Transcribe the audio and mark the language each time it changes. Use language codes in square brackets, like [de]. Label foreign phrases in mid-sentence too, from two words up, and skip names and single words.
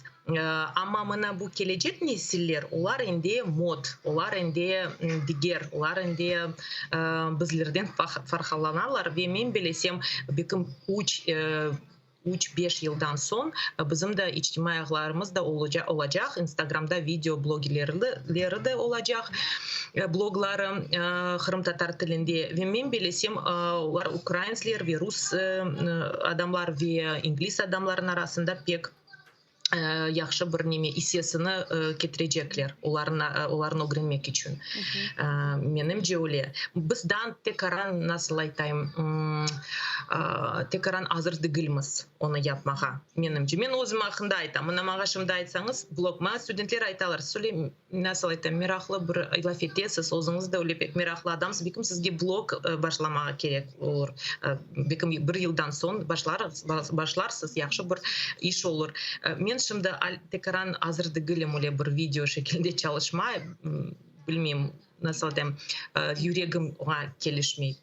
[crh] Ama mana bu gelecek nesiller, onlar indi mod, onlar indi diğer, onlar indi bizlerden farklanarlar ve men bilesem bekim 3-5 yıldan son bizim de içtimai ağlarımız da olacak. Instagram'da video bloggerleri de olacak. Blogları Kırım Tatar tilinde ve men bilesem Ukraynalılar ve Rus adamlar ve İngiliz adamların arasında pek yaxşı bir neme hissiyasını getirecekler onların öğrenmek için. Menimce öyle. Bizden tekrar nasıl aytayım tekrar hazır değiliz onu yapmağa. Menimce. Men özüm hakkında aytam. Mına mağa şimdi aytsanız blogma studentler aytalar. Söyle nasıl aytayım meraklı bir laf etesiz. Özünüz de öyle pek meraklı adamsız. Bekim sizge blog başlamağa gerek olur. Bekim bir yıldan son başlarsız yaxşı bir iş olur. Men şimdi tekrar hazır değilim öyle bir video şekilde çalışmaya. Bilmiyorum nasıl diyeyim yüreğim ona kelişmeydi.